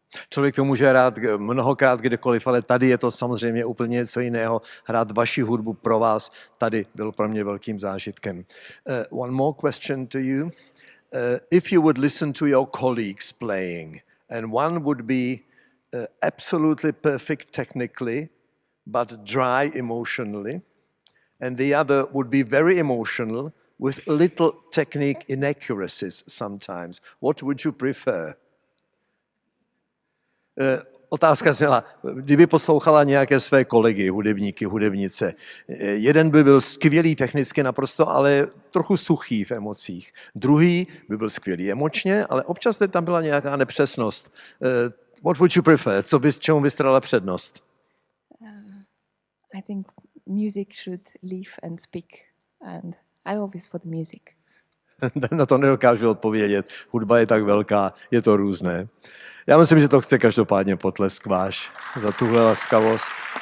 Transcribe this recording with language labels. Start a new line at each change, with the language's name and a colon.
Czech: Člověk to může hrát mnohokrát kdekoliv, ale tady je to samozřejmě úplně něco jiného. Hrát vaši hudbu pro vás tady byl pro mě velkým zážitkem.
English: One more question to you. If you would listen to your colleagues playing and one would be absolutely perfect technically, but dry emotionally, and the other would be very emotional with little technique inaccuracies sometimes. What would you prefer?
Czech: Otázka zněla, kdyby poslouchala nějaké své kolegy, hudebníky, hudebnice. Jeden by byl skvělý technicky naprosto, ale trochu suchý v emocích. Druhý by byl skvělý emočně, ale občas tam byla nějaká nepřesnost.
English: What would you prefer?
Czech: Čemu byste dala přednost?
English: I think music should live and speak, and I always for the music.
Czech: Na to nedokážu odpovědět. Hudba je tak velká, je to různé. Já myslím, že to chce každopádně potlesk váš za tuhle laskavost.